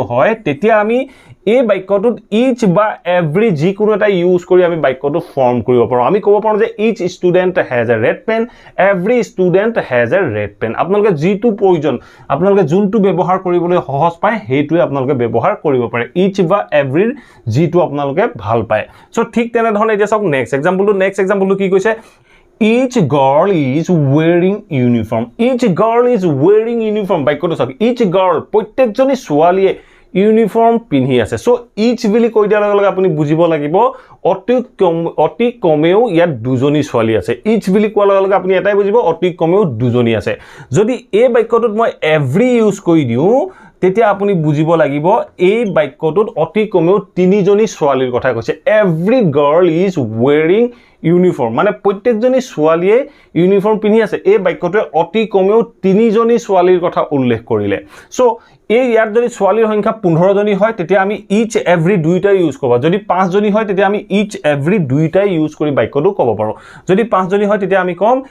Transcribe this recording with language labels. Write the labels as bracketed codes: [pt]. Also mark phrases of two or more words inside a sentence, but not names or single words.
[as] হয় তেতিয়া আমি এই বাক্যটোত ইচ বা এভৰি যিকোনো এটা ইউজ কৰি আমি বাক্যটো ফৰ্ম কৰিব পাৰো আমি ক'ব পাৰো যে [en] each student has a red pen every student has a red pen [as] আপোনালোকে যিটো প্ৰয়োজন আপোনালোকে যোনটো ব্যৱহাৰ কৰিবলৈ সহজ পায় হেইটোৱে আপোনালোকে ব্যৱহাৰ কৰিব পাৰে ইচ বা এভৰিৰ যিটো আপোনালোকে ভাল পায় সো ঠিক তেনে ধৰণে এতিয়া চাওক [en] next example [as] কি কৈছে [en] Each girl is wearing uniform. Each girl is wearing uniform. [as] বাক্যটো চাওক [en] each girl [as] প্ৰত্যেকজনী ছোৱালীয়ে ইউনিফৰ্ম পিন্ধি আছে সো ইচ বুলি কৈ দিয়াৰ লগে লগে আপুনি বুজিব লাগিব অতি কমেও ইয়াত দুজনী ছোৱালী আছে ইচ বুলি কোৱাৰ লগে লগে আপুনি এটাই বুজিব অতি কমেও দুজনী আছে যদি এই বাক্যটোত মই এভৰি ইউজ কৰি দিও তেতিয়া আপুনি বুজিব লাগিব এই বাক্যটোত অতি কমেও তিনিজনী ছোৱালীৰ কথা কৈছে [en] every girl is wearing uniform [as] মানে প্ৰত্যেকজনী ছোৱালীয়ে ইউনিফৰ্ম পিন্ধি আছে এই বাক্যটোৱে অতি কমেও তিনিজনী ছোৱালীৰ কথা উল্লেখ কৰিলে সো এই ইয়াত যদি ছোৱালীৰ সংখ্যা 15 জনী হয় তেতিয়া আমি [en] each every [as] দুইটা ইউজ কৰবা যদি 5 জনী হয় তেতিয়া আমি [en] each every [as] দুইটা ইউজ কৰি বাক্যটো ক'ব পাৰো যদি 5 জনী হয় তেতিয়া আমি কম